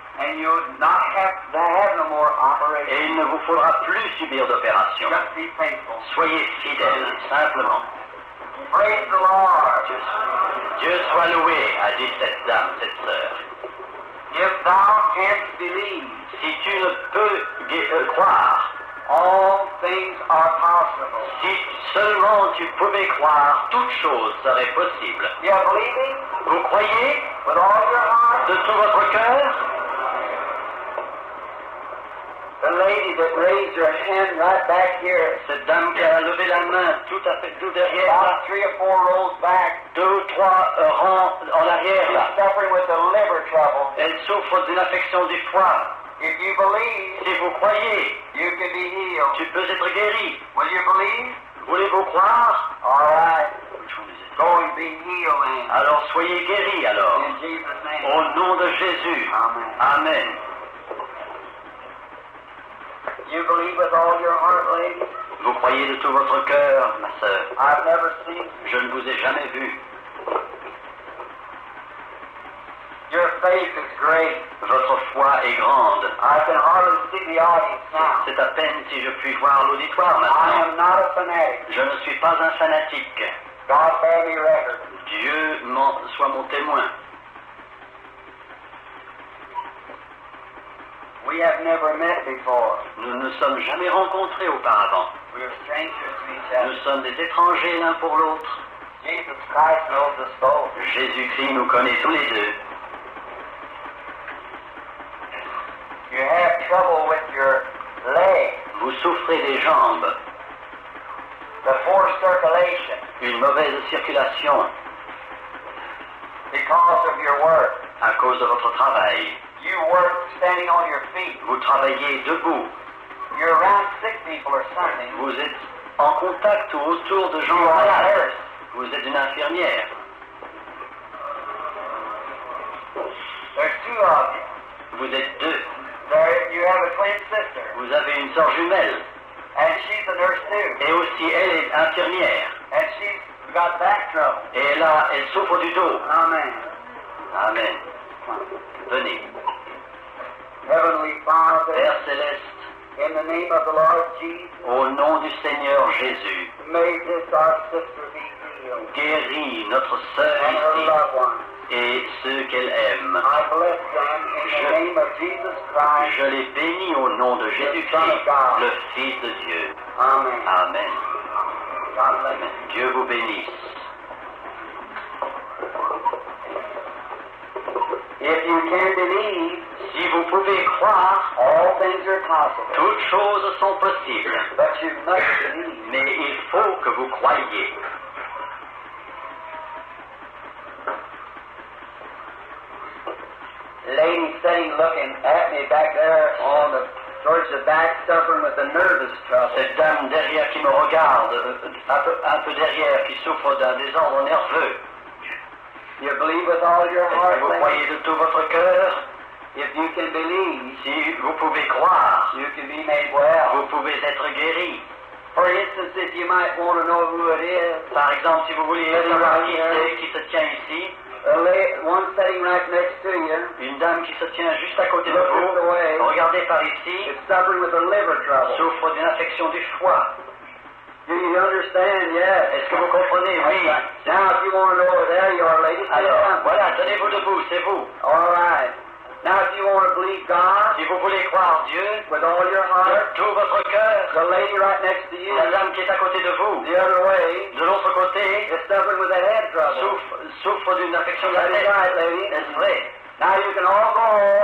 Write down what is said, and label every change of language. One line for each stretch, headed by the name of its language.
English: and you'll not have to have no more
French: et
English: operation.
French: il ne vous faudra plus subir d'opération.
English: Just be faithful.
French: Soyez fidèles, simplement.
English: Praise the Lord.
French: Dieu soit loué, a dit cette dame, cette sœur.
English: If thou canst believe,
French: Si tu ne peux croire,
English: all things are possible.
French: si seulement tu pouvais croire, toute chose serait possible.
English: You believing
French: Vous croyez
English: with all your heart?
French: de tout votre cœur?
English: The lady that raised her hand right back here.
French: Cette dame qui a levé la main tout à fait tout derrière là.
English: 3 or 4 rows back.
French: 2 ou 3 rangs en arrière là.
English: She's suffering with a liver trouble.
French: Elle souffre d'une affection du foie.
English: If you believe,
French: si vous croyez,
English: you can be healed.
French: Tu peux être guéri.
English: Will you believe?
French: Voulez-vous croire?
English: All right. Go and be healed, man.
French: Alors soyez guéris alors.
English: In Jesus' name.
French: Au nom de Jésus. Amen. Amen.
English: You believe with all your heart, lady?
French: Vous croyez de tout votre cœur, ma sœur?
English: I've never seen you.
French: Je ne vous ai jamais vu.
English: Your faith is great.
French: Votre foi est grande.
English: I can hardly see the audience now.
French: C'est à peine si je puis voir l'auditoire maintenant.
English: I am not a fanatic.
French: Je ne suis pas un fanatique.
English: God bear me record.
French: Dieu soit mon témoin.
English: We have never met before.
French: Nous ne nous sommes jamais rencontrés auparavant.
English: We are strangers to each other.
French: Nous sommes des étrangers l'un pour l'autre.
English: Jesus Christ knows us both.
French: Jésus-Christ nous connaît tous les deux.
English: You have trouble with your legs.
French: Vous souffrez des jambes.
English: The poor circulation.
French: Une mauvaise circulation.
English: Because of your work.
French: À cause de votre travail.
English: You work standing on your feet.
French: Vous travaillez debout.
English: You're around sick people or something.
French: Vous êtes en contact ou autour de gens malades. Vous êtes une infirmière.
English: There's 2 of you.
French: Vous êtes 2.
English: You have a twin sister.
French: Vous avez une sœur jumelle.
English: And she's a nurse too.
French: Et aussi elle est infirmière.
English: And she's got back trouble.
French: Et elle souffre du dos. Amen. Amen. Venez.
English: Heavenly Father,
French: Père céleste,
English: in the name of the Lord Jesus,
French: au nom du Seigneur Jésus,
English: may this our sister be healed.
French: Guéris notre sœur ici et ceux qu'elle aime.
English: I bless them in the name of Jesus Christ.
French: Je les bénis au nom de Jésus-Christ, le Fils de Dieu. Amen. Amen. Amen. Dieu vous bénisse.
English: If you can believe,
French: si vous pouvez croire,
English: all things are possible.
French: Toutes choses sont possibles.
English: But you must believe.
French: Mais il faut que vous croyiez.
English: Lady sitting looking at me back there towards the back, suffering with a nervous trouble.
French: Cette dame derrière qui me regarde, un peu derrière, qui souffre d'un désordre nerveux.
English: You believe with all your heart.
French: Vous croyez de tout votre cœur.
English: If you can believe,
French: si vous pouvez croire,
English: you can be made well.
French: Vous pouvez être guéri.
English: For instance, if you might want to know who it is.
French: Par exemple, si vous voulez savoir qui se tient ici.
English: One sitting right next to you.
French: Une dame qui se tient juste à côté de vous. Regardez par ici.
English: Is suffering with a liver trouble.
French: Souffre d'une affection du foie.
English: Do you understand? Yes.
French: Est-ce que vous comprenez? Oui.
English: Now, if you want to know, there you are, ladies.
French: Alors, voilà, tenez-vous debout, c'est vous.
English: All right. Now, if you want to believe God,
French: si vous voulez croire Dieu,
English: with all your heart,
French: de tout votre cœur,
English: the lady right next to you,
French: la dame qui est à côté de vous,
English: the other way,
French: de l'autre côté,
English: is suffering with a head trouble.
French: Souffre d'une affection de la tête.
English: Right, lady.
French: Est-ce vrai?
English: Now you can all go home.